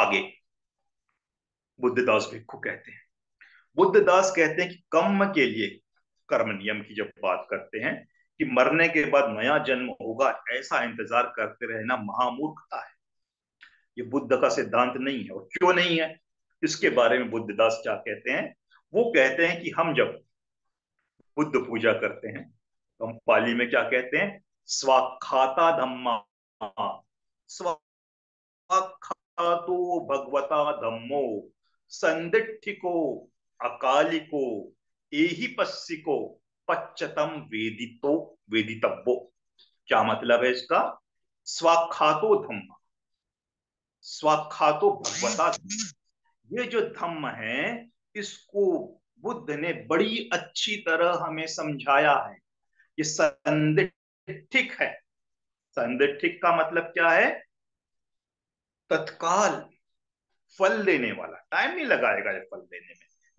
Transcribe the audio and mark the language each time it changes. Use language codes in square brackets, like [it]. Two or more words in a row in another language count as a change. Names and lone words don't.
[hi] आगे बुद्धदास भिक्खु कहते हैं, बुद्धदास कहते हैं कि कर्म के लिए, कर्म नियम की जब बात करते हैं कि मरने के बाद नया जन्म होगा, ऐसा इंतजार करते रहना महामूर्खता है। ये बुद्ध का सिद्धांत नहीं है। और क्यों नहीं है, इसके बारे में बुद्धदास क्या कहते हैं? वो कहते हैं कि हम जब बुद्ध पूजा करते हैं तो हम पाली में क्या कहते हैं? [pi] स्वाखाता धम्मा, स्वाखातो भगवता धम्मो, संदिठिको अकालिको एहि पस्सिको पच्चतम वेदितो वेदितव्यो। [hi] क्या मतलब है इसका? [pi] स्वाखातो धम्म, स्वाखातो भगवता, [hi] ये जो धम्म है, इसको बुद्ध ने बड़ी अच्छी तरह हमें समझाया है। ये संदिठिक है। संदिठिक का मतलब क्या है? तत्काल फल देने वाला, टाइम नहीं लगाएगा ये फल देने में।